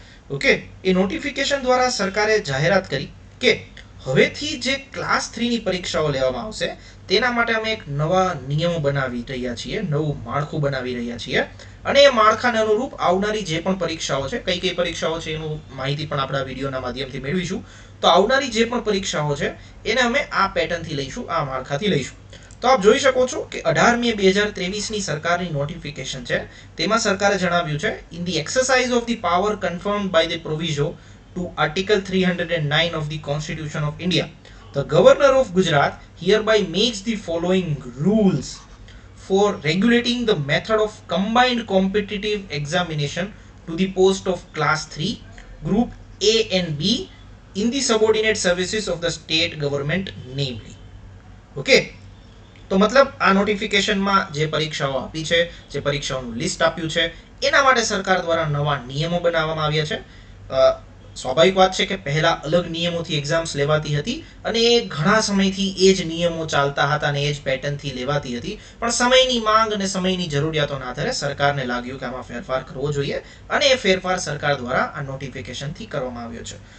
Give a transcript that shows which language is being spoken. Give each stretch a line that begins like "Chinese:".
Gujarati: Okay, એ notification દ્વારા સરકારે જાહેરાત કરી કે હવેથી જે ક્લાસ 3ની પરીક્ષાઓ લેવામાં આવશે તેના માટે અમે એક નવા નિયમો બનાવી રહ્યા છીએ, નવું માળખું બનાવી રહ્યા છીએ અને એ માળખાને અનુરૂપ આવનારી જે પણ પરીક્ષાઓ છે, કઈ કઈ પરીક્ષાઓ છે એનું માહિતી પણ આપણા વિડીયોના માધ્યમથી મેળવીશું. તો આવનારી જે પણ પરીક્ષાઓ છે એને અમે આ પેટર્નથી લઈશું, આ માળખાથી લઈશું. તો આપ જોઈ શકો છો કે 18 મે 2023ની સરકારની નોટિફિકેશન છે. તેમાં સરકારે જણાવ્યું છે
English: In the exercise of the power confirmed by the proviso to Article 309 of the Constitution of India, the Governor of Gujarat hereby makes the following rules for regulating the method of combined competitive examination to the post of Class 3, Group A and B in the subordinate services of the state government namely.
Gujarati: Okay, તો મતલબ આ નોટિફિકેશનમાં જે પરીક્ષાઓ આપી છે, જે પરીક્ષાઓનું list આપ્યું છે એના માટે સરકાર દ્વારા નવા નિયમો બનાવવામાં આવ્યા છે. સ્વાભાવિક વાત છે કે પહેલા અલગ નિયમોથી એક્ઝામ્સ લેવાતી હતી અને એ ઘણા સમયથી એ જ નિયમો ચાલતા હતા અને એ જ પેટર્નથી લેવાતી હતી, પણ સમયની માંગ અને સમયની જરૂરિયાતોના આધારે સરકારને લાગ્યું કે આમાં ફેરફાર કરવો જોઈએ અને એ ફેરફાર સરકાર દ્વારા આ નોટિફિકેશનથી કરવામાં આવ્યો છે.